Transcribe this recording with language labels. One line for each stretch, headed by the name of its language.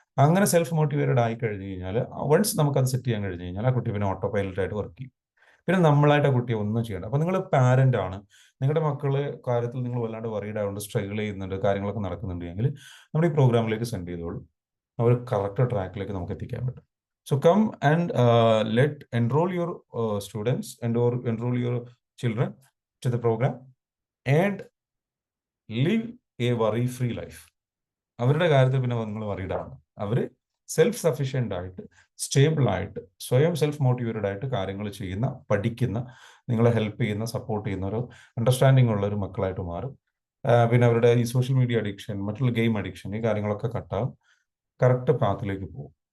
Malayalam: അങ്ങനെ self motivated ആയി കഴിഞ്ഞ് കഴിഞ്ഞാൽ, വൺസ് നമുക്കത് സെറ്റ് ചെയ്യാൻ കഴിഞ്ഞ് കഴിഞ്ഞാൽ, ആ കുട്ടി പിന്നെ ഓട്ടോ പൈലറ്റായിട്ട് വർക്ക് ചെയ്യും. പിന്നെ നമ്മളായിട്ട് ആ കുട്ടിയെ ഒന്നും ചെയ്യണ്ട. അപ്പോൾ നിങ്ങൾ പാരന്റ് ആണ്, നിങ്ങളുടെ മക്കളെ കാര്യത്തിൽ നിങ്ങൾ വല്ലാണ്ട് വറീഡ് ആയതുകൊണ്ട് സ്ട്രഗിൾ ചെയ്യുന്നുണ്ട്, കാര്യങ്ങളൊക്കെ നടക്കുന്നുണ്ടെങ്കിൽ നമ്മൾ ഈ പ്രോഗ്രാമിലേക്ക് സെൻഡ് ചെയ്തോളൂ. അവർ കറക്റ്റ് ട്രാക്കിലേക്ക് നമുക്ക് എത്തിക്കാൻ പറ്റും.
English: So come and enroll your students and or enroll your children to the program and live a worry-free life.
Malayalam: അവരുടെ കാര്യത്തിൽ പിന്നെ നിങ്ങൾ വറീഡ് ആണ്. അവർ സെൽഫ് സഫിഷ്യൻ്റ് ആയിട്ട്, സ്റ്റേബിൾ ആയിട്ട്, സ്വയം സെൽഫ് മോട്ടിവേറ്റഡ് ആയിട്ട് കാര്യങ്ങൾ ചെയ്യുന്ന, പഠിക്കുന്ന, നിങ്ങളെ ഹെൽപ്പ് ചെയ്യുന്ന, സപ്പോർട്ട് ചെയ്യുന്ന ഒരു അണ്ടർസ്റ്റാൻഡിങ് ഉള്ള ഒരു മക്കളായിട്ട് മാറും. പിന്നെ അവരുടെ ഈ സോഷ്യൽ മീഡിയ അഡിക്ഷൻ, മറ്റുള്ള ഗെയിം അഡിക്ഷൻ, ഈ കാര്യങ്ങളൊക്കെ കട്ടാവും, കറക്റ്റ് പാത്തിലേക്ക് പോകും.